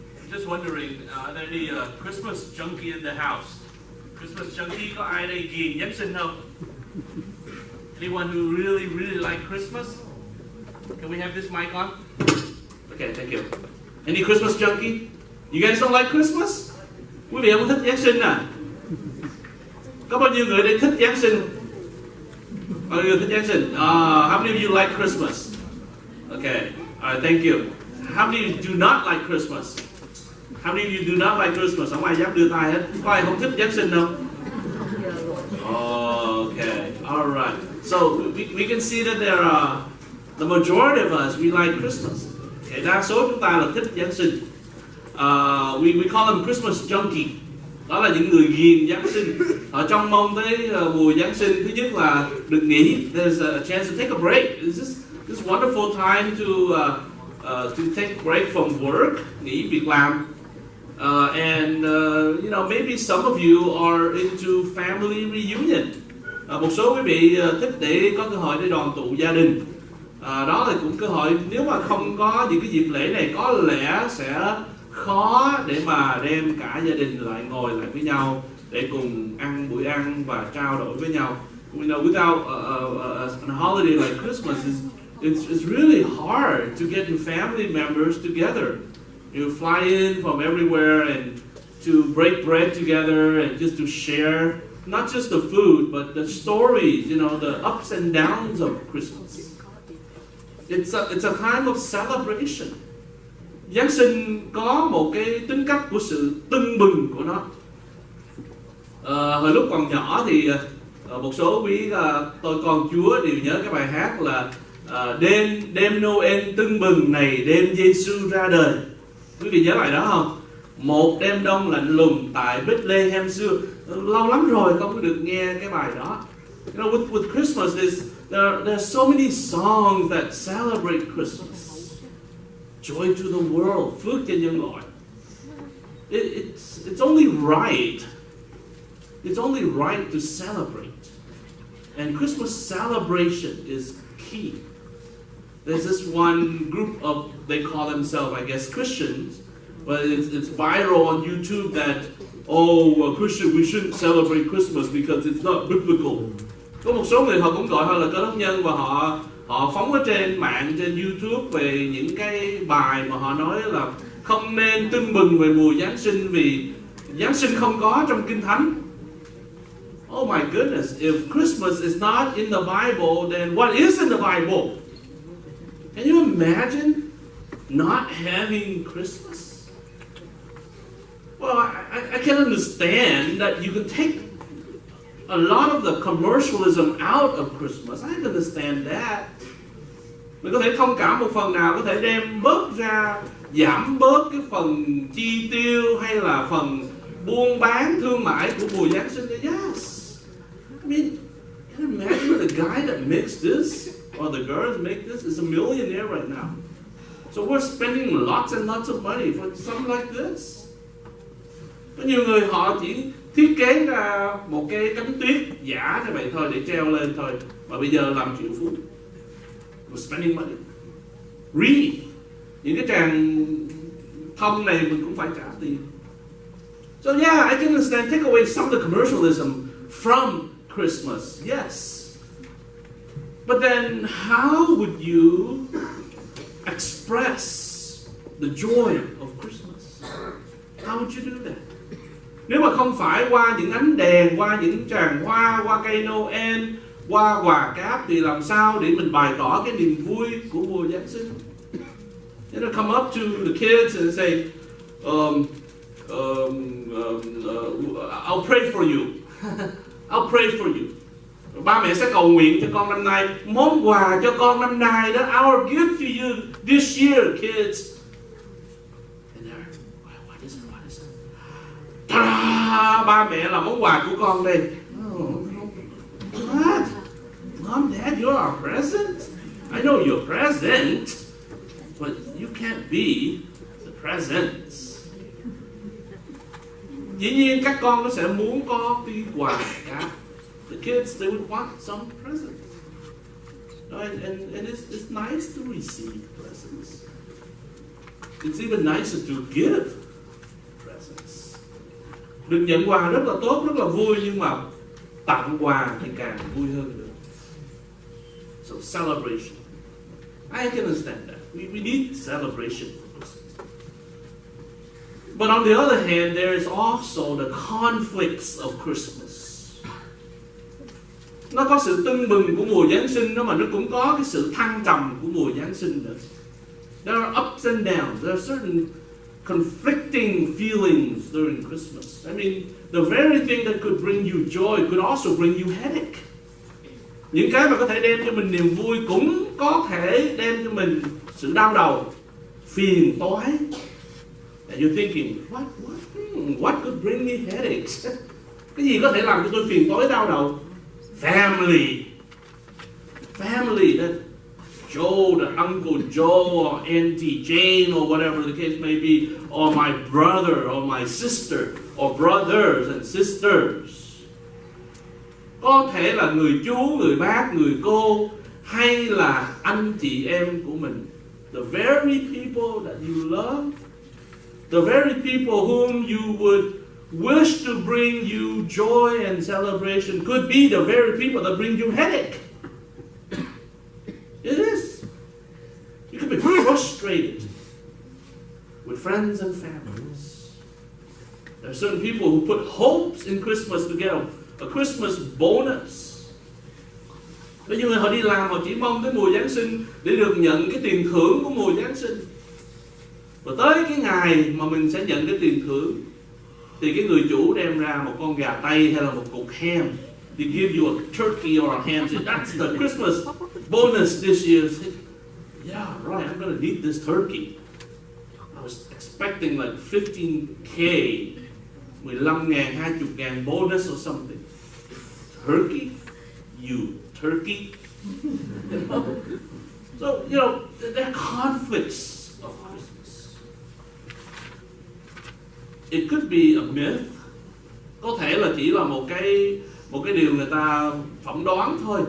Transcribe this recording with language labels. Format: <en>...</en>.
<en>Just wondering, are there any Christmas junkie in the house?</en> <vi>Christmas junkie, có ai đây ghiền Giáng sinh không?</vi> <en>Anyone who really like Christmas? Can we have this mic on? Okay, thank you. Any Christmas junkie? You guys don't like Christmas?</en> <vi>Quý vị không thích Giáng sinh à? Có bao nhiêu người đây thích Giáng sinh? Bao nhiêu người thích Giáng sinh?</vi> <en>How many of you like Christmas? Okay, alright, thank you. How many of you do not like Christmas? How many of you do not like Christmas?</en> <vi>Không ai dám đưa tay hết. Có ai không thích Giáng sinh không?</vi> <en>Okay, alright. So we can see that there are the majority of us we like Christmas.</en> <vi>Okay, đa số chúng ta là thích Giáng sinh.</vi> <en>We call them Christmas junkie.</en> <vi>Đó là những người ghiền Giáng sinh. Họ trông mong tới mùa Giáng sinh. Thứ nhất là được nghỉ.</vi> <en>There's a chance to take a break. This wonderful time to take a break from work,</en> <vi>nghỉ việc làm.</vi> <en>And you know, maybe some of you are into family reunion.</en> <vi>Một số quý vị thích để có cơ hội để đoàn tụ gia đình. Đó là cũng cơ hội, nếu mà không có những cái dịp lễ này có lẽ sẽ khó để mà đem cả gia đình lại ngồi lại với nhau để cùng ăn buổi ăn và trao đổi với nhau.</vi> <en>You know, without a holiday like Christmas, it's really hard to get your family members together. You fly in from everywhere and to break bread together and just to share not just the food but the stories, you know, the ups and downs of Christmas. It's a time of celebration.</en> <vi>Giáng sinh có một cái tính cách của sự tưng bừng của nó. Hồi lúc còn nhỏ thì một số quý tôi con Chúa đều nhớ cái bài hát là đêm Noel tưng bừng này đêm Giêsu ra đời. Quý vị nhớ bài đó không? Một đêm đông lạnh lùng tại Bethlehem xưa. Lâu lắm rồi không có được nghe cái bài đó.</vi> <en>You know, with Christmas, there are so many songs that celebrate Christmas. Joy to the world,</en> <vi>phước cho nhân loại.</vi> <en>It's only right. It's only right to celebrate. And Christmas celebration is key. There's this one group of, they call themselves, I guess, Christians, but it's viral on YouTube that, Christian, we shouldn't celebrate Christmas because it's not biblical.</en> <vi>Có một số người họ cũng gọi họ là cơ đốc nhân và họ phóng ở trên mạng, trên YouTube về những cái bài mà họ nói là không nên tưng bừng về mùa Giáng sinh vì Giáng sinh không có trong Kinh Thánh.</vi> <en>Oh my goodness, if Christmas is not in the Bible, then what is in the Bible? Can you imagine not having Christmas? Well, I can understand that you can take a lot of the commercialism out of Christmas. I can understand that.</en> <vi>Mình có thể thông cảm một phần nào, có thể đem bớt ra, giảm bớt cái phần chi tiêu hay là phần buôn bán thương mại của mùa Giáng sinh.</vi> <en>Yes. I mean, can you imagine the guy that makes this or the girl that make this is a millionaire right now. So we're spending lots and lots of money for something like this.</en> <vi>Có nhiều người họ chỉ thiết kế ra một cái cánh tuyết giả như vậy thôi để treo lên thôi, mà bây giờ làm triệu phú.</vi> <en>We're spending money.</en> <vi>Wreath, những cái tràng thông này mình cũng phải trả tiền.</vi> <en>So yeah, I can understand, take away some of the commercialism from Christmas, yes. But then how would you express the joy of Christmas? How would you do that?</en> <vi>Nếu mà không phải qua những ánh đèn, qua những tràng hoa, qua cây Noel, qua quà cáp thì làm sao để mình bày tỏ cái niềm vui của mùa Giáng sinh?</vi> <en>You know, come up to the kids and say, I'll pray for you. I'll pray for you.</en> <vi>Ba mẹ sẽ cầu nguyện cho con năm nay. Món quà cho con năm nay đó,</vi> <en>our gift to you this year, kids. And they're, what is it? Ta-da!</en> <vi>Ba mẹ là món quà của con đây.</vi> <en>Oh, what? Mom, Dad, you're our present? I know you're present, but you can't be the presents.</en> <vi>Dĩ nhiên các con nó sẽ muốn có cái quà cả.</vi> <en>The kids, they would want some presents. And it's nice to receive presents. It's even nicer to give presents.</en> <vi>Được nhận quà rất là tốt, rất là vui, nhưng mà tặng quà thì càng vui hơn nữa.</vi> <en>So celebration. I can understand that. We need celebration for Christmas. But on the other hand, there is also the conflicts of Christmas.</en> <vi>Nó có sự tưng bừng của mùa Giáng sinh đó, mà nó cũng có cái sự thăng trầm của mùa Giáng sinh nữa.</vi> <en>There are ups and downs. There are certain conflicting feelings during Christmas. I mean, the very thing that could bring you joy could also bring you headache.</en> <vi>Những cái mà có thể đem cho mình niềm vui cũng có thể đem cho mình sự đau đầu, phiền toái.</vi> <en>And you're thinking, what could bring me headaches?</en> <vi>Cái gì có thể làm cho tôi phiền toái đau đầu?</vi> <en>Family, that Joe, the Uncle Joe, or Auntie Jane, or whatever the case may be, or my brother, or my sister, or brothers and sisters.</en> <vi>Có thể là người chú, người bác, người cô, hay là anh chị em của mình.</vi> <en>The very people that you love, the very people whom you would wish to bring you joy and celebration could be the very people that bring you headache. It is. You can be frustrated with friends and families. There are certain people who put hopes in Christmas to get a Christmas bonus.</en> <vi>Có những người họ đi làm họ chỉ mong tới mùa Giáng sinh để được nhận cái tiền thưởng của mùa Giáng sinh. Và tới cái ngày mà mình sẽ nhận cái tiền thưởng thì cái người chủ đem ra một con gà tây hay là một cục ham.</vi> <en>They give you a turkey or a ham. Say, that's the Christmas bonus this year. Say, yeah, right, I'm going to need this turkey. I was expecting like 15K, 15,000, 20,000 bonus or something. Turkey? You turkey? So, you know, there are conflicts of Christmas. It could be a myth.</en> <vi>Có thể là chỉ là một cái điều người ta phỏng đoán thôi.</vi>